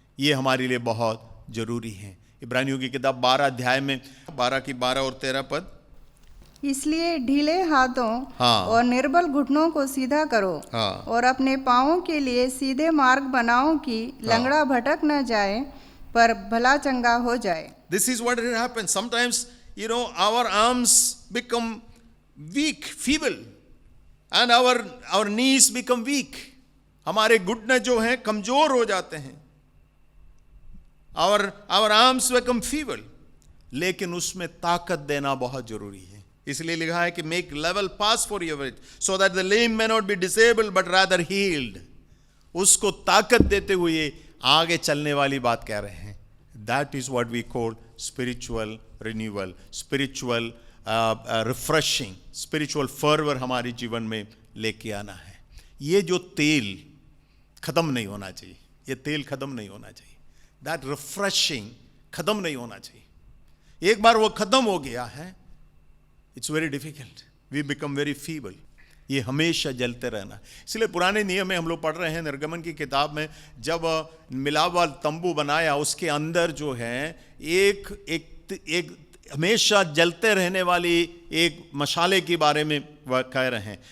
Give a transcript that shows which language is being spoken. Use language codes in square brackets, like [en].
[hi] ये हमारे लिए बहुत जरूरी है। इब्रानियों की किताब 12 अध्याय में 12 की 12 और 13 पद, इसलिए ढीले हाथों हाँ। और निर्बल घुटनों को सीधा करो, हाँ। और अपने पाँवों के लिए सीधे मार्ग बनाओ कि लंगड़ा भटक न जाए पर भला चंगा हो जाए। [en] This is what it happens. Sometimes, our arms become weak, feeble, and our knees become weak. [hi] हमारे घुटने जो हैं कमजोर हो जाते हैं। [en] Our arms become feeble. [hi] लेकिन उसमें ताकत देना बहुत जरूरी है। इसलिए लिखा है कि [en] make level path for your feet, so that the lame may not be disabled but rather healed. [hi] उसको ताकत देते हुए आगे चलने वाली बात कह रहे हैं। [en] That is what we call spiritual renewal, spiritual refreshing, spiritual fervor [hi] हमारे जीवन में लेके आना है। ये जो तेल खत्म नहीं होना चाहिए, ये तेल खत्म नहीं होना चाहिए। [en] That refreshing [hi] खत्म नहीं होना चाहिए। एक बार वो खत्म हो गया है, [en] It's very difficult, we become very feeble. [hi] ये हमेशा जलते रहना। इसलिए पुराने नियम में हम लोग पढ़ रहे हैं, निर्गमन की किताब में, जब मिलाप वाला तंबू बनाया, उसके अंदर जो है एक हमेशा जलते रहने वाली एक मशाले के बारे में वह कह रहे हैं।